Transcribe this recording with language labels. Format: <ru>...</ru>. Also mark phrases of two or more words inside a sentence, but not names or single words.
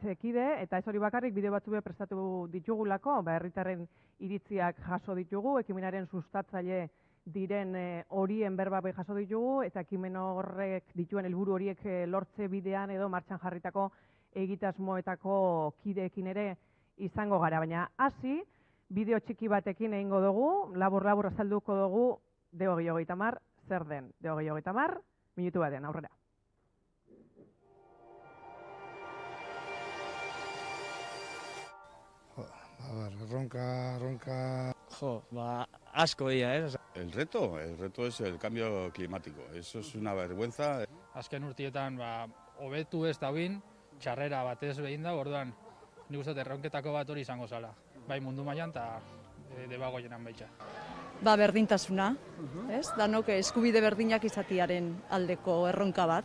<eu>kide, eta ez hori bakarrik bideo batzu prestatu ditugulako, herritarren iritziak jaso ditugu, ekimenaren sustatzaile diren horien berba jaso ditugu, eta ekimen horrek dituen helburu horiek lortze bidean edo martxan jarritako egitasmoetako kideekin ere izango gara, baina hasi bideo txiki batekin egingo dugu, labur-labur azalduko dugu Debagoiena zer den. Debagoiena minutu batean, aurrera. Ronca. Asko dira,</eu> <es>El reto es el cambio climático. Eso es una vergüenza.</es> <eu>Azken urtietan, hobetu ez dauin, txarrera batez behin da, orduan, nik uste erronketako bat hori izango zala. Bai mundu mailan eta Debagoienan baita. Berdintasuna, ez? Danok eskubide berdinak izatiaren aldeko erronka bat.</eu>